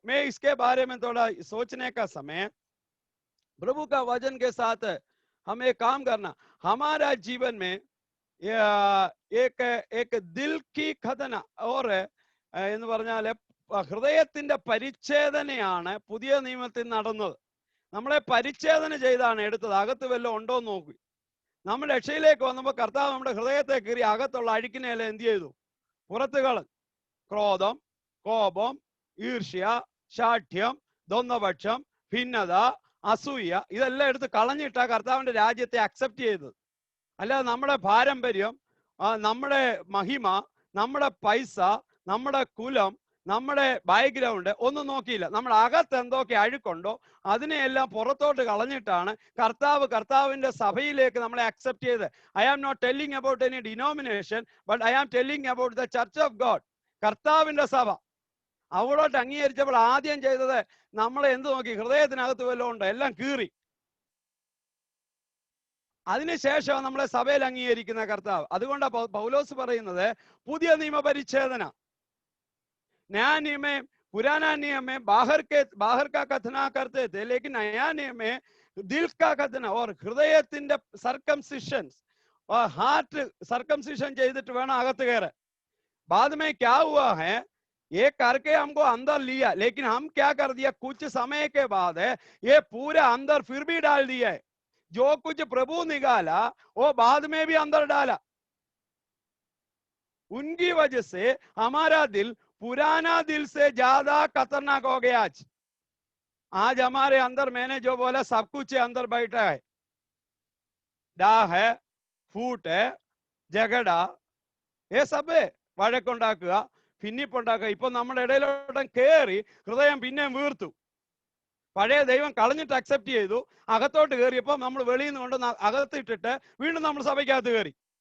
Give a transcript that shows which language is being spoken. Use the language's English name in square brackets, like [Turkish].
[Hindi] मैं इसके बारे में थोड़ा सोचने का समय, प्रभु का वचन के साथ हमें एक काम करना, हमारा जीवन में एक दिल की [Malayalam] ഖതന ഓർ എന്ന് പറഞ്ഞാൽ ഹൃദയത്തിന്റെ പരിച്ഛേദനയാണ് പുതിയ നിയമത്തിൽ നടന്നത്. നമ്മളെ പരിച്ഛേദന ചെയ്താണ് എടുത്തത്, അകത്ത് വല്ലതും ഉണ്ടോ എന്ന് നോക്കി. നമ്മൾ രക്ഷയിലേക്ക് വന്നപ്പോൾ കർത്താവ് നമ്മുടെ ഹൃദയത്തെ കീറി അകത്തുള്ള അഴുക്കിനെല്ലാം എന്ത് ചെയ്തു? പുറത്ത് കളഞ്ഞു. ക്രോധം, കോപം, ഈർഷ്യ, ശാഠ്യം, ദ്വന്ദ്വപക്ഷം, ഭിന്നത, അസൂയ, ഇതെല്ലാം എടുത്ത് കളഞ്ഞിട്ടാ കർത്താവിന്റെ രാജ്യത്തെ അക്സെപ്റ്റ് ചെയ്തത്. അല്ലാതെ നമ്മുടെ പാരമ്പര്യം, നമ്മുടെ മഹിമ, നമ്മുടെ പൈസ, നമ്മുടെ കുലം, നമ്മുടെ ബാക്ക്ഗ്രൗണ്ട് ഒന്നും നോക്കിയില്ല. നമ്മുടെ അകത്ത് എന്തൊക്കെ അഴുക്കുണ്ടോ അതിനെയെല്ലാം പുറത്തോട്ട് കളഞ്ഞിട്ടാണ് കർത്താവിന്റെ സഭയിലേക്ക് നമ്മളെ അക്സെപ്റ്റ് ചെയ്ത്. [English] I am not telling about any denomination, but I am telling about the church of God, [Malayalam] കർത്താവിന്റെ സഭ. അവളോട്ട് അംഗീകരിച്ചപ്പോൾ ആദ്യം ചെയ്തത് നമ്മളെ എന്ത് നോക്കി? ഹൃദയത്തിനകത്ത് വല്ലതും ഉണ്ടോ? എല്ലാം കീറി. അതിനുശേഷം നമ്മളെ സഭയിൽ അംഗീകരിക്കുന്ന കർത്താവ്. അതുകൊണ്ടാണ് പൗലോസ് പറയുന്നത് പുതിയ നിയമ പരിച്ഛേദന. [Hindi] नया नियम में, पुराना नियम में बाहर का कथना करते थे, लेकिन नया नियम में दिल का कथना और [Malayalam] ഹൃദയത്തിന്റെ സർക്കംസിഷൻ [Hindi] और हार्ट सर्कमसिशन [Malayalam] ചെയ്തിട്ട് വേണം അകത്ത് കയറാൻ. [Hindi] बाद में क्या हुआ है, ये करके हमको अंदर लिया, लेकिन हम क्या कर दिया, कुछ समय के बाद है ये पूरा अंदर फिर भी डाल दिया है. जो कुछ प्रभु निकाला वो बाद में भी अंदर डाला. उनकी वजह से हमारा दिल पुराना दिल से ज्यादा खतरनाक हो गया. आज हमारे अंदर मैंने जो बोला सब कुछ अंदर बैठा है. डाह है, फूट है, झगड़ा, ये सब है. [Malayalam] വഴക്കുണ്ടാക്കുക, ഭിന്നിപ്പുണ്ടാക്കുക. ഇപ്പൊ നമ്മുടെ ഇടയിലോട്ടും കയറി ഹൃദയം പിന്നെയും വീർത്തു. പഴയ ദൈവം കളഞ്ഞിട്ട് അക്സെപ്റ്റ് ചെയ്തു, അകത്തോട്ട് കയറിയപ്പോൾ നമ്മൾ വെളിയിൽ നിന്ന് കൊണ്ട് അകത്തിട്ടിട്ട് വീണ്ടും നമ്മൾ സഭയ്ക്കകത്ത് കയറി.